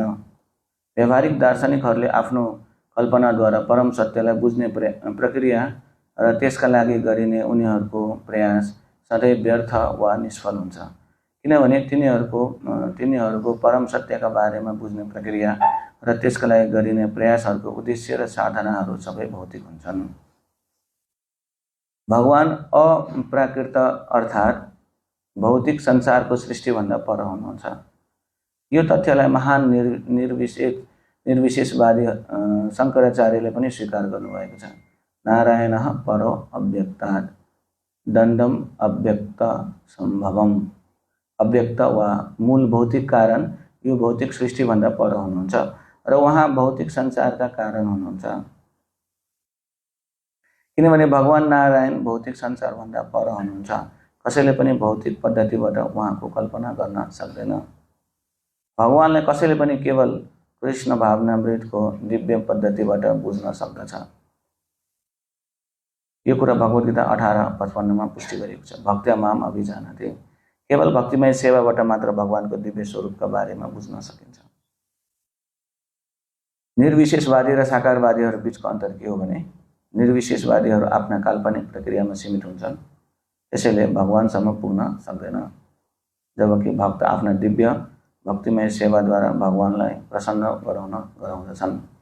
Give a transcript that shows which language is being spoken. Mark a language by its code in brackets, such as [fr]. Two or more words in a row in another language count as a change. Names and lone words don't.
[ne] व्यावहारिक दार्शनिकहरूले आफ्नो कल्पनाद्वारा परम सत्यलाई बुझ्ने प्रक्रिया र त्यसका लागि गरिने उनीहरूको प्रयास सधैँ व्यर्थ वा निष्फल हुन्छ, किनभने तिनीहरूको परम सत्यका बारेमा बुझ्ने प्रक्रिया र त्यसका लागि गरिने प्रयासहरूको उद्देश्य र साधनाहरू सबै भौतिक हुन्छन्। भगवान अप्राकृत अर्थात् भौतिक संसारको सृष्टिभन्दा पर हुनुहुन्छ। यो तथ्यलाई महान निर्विशेषवादी शङ्कराचार्यले पनि स्वीकार गर्नुभएको छ। [sa] नारायणः परो अव्यक्तात् दण्डम अव्यक्त सम्भवम। [ne] अव्यक्त वा मूल भौतिक कारण यो भौतिक सृष्टिभन्दा पर हुनुहुन्छ र उहाँ भौतिक संसारका कारण हुनुहुन्छ, किनभने भगवान नारायण भौतिक संसारभन्दा पर हुनुहुन्छ। कसैले पनि भौतिक पद्धतिबाट उहाँको कल्पना गर्न सक्दैन। भगवानलाई कसैले पनि केवल कृष्ण भावनामृतको दिव्य पद्धतिबाट बुझ्न सक्दछ। यो कुरा भगवत गीता 18:55 पुष्टि गरिएको छ। [sa] भक्त्या माम अभिजानाति। [ne] केवल भक्तिमय सेवाबाट मात्र भगवानको दिव्य स्वरूपका बारेमा बुझ्न सकिन्छ। निर्विशेषवादी र साकारवादीहरू बीचको अन्तर के हो भने, निर्विशेषवादीहरू आफ्ना काल्पनिक प्रक्रियामा सीमित हुन्छन्, त्यसैले भगवानसम्म पुग्न सक्दैन, जबकि भक्त आफ्ना दिव्य भक्तिमय सेवाद्वारा भगवानलाई प्रसन्न गराउँदछन्।